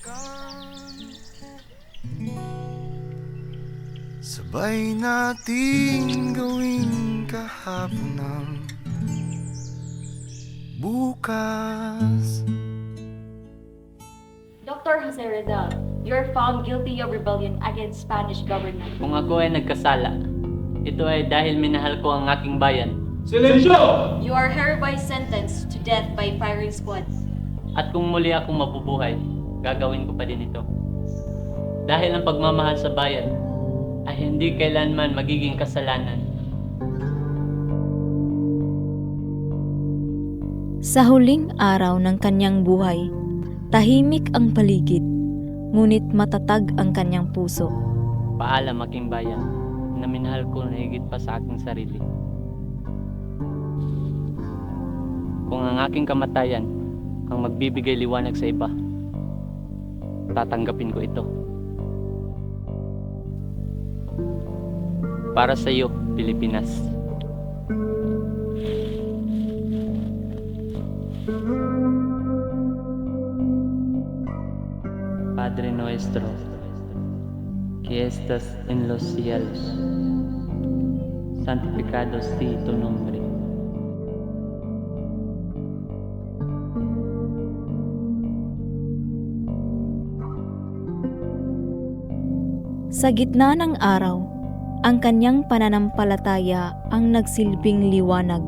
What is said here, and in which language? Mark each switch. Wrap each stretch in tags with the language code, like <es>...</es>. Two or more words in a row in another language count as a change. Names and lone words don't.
<tl>sabay nating gawing kahapon ng bukas.</tl> <en>Dr. Jose Rizal, you're found guilty of rebellion against Spanish government.</en> <tl>Kung ako ay nagkasala, ito ay dahil minahal ko ang aking bayan.</tl> <en>You are hereby sentenced to death by firing squad.</en> <tl>At kung muli akong mabubuhay, gagawin ko pa din ito. Dahil ang pagmamahal sa bayan ay hindi kailanman magiging kasalanan. Sa huling araw ng kanyang buhay, tahimik ang paligid, ngunit matatag ang kanyang puso. Paalam aking bayan, na minahal ko na higit pa sa aking sarili. Kung ang aking kamatayan ang magbibigay liwanag sa iba, tatanggapin ko ito. Para sa iyo, Pilipinas.</tl> <es>Padre nuestro, que estás en los cielos, santificado sea tu nombre.</es> <tl>Sa gitna ng araw, ang kanyang pananampalataya ang nagsilbing liwanag.</tl>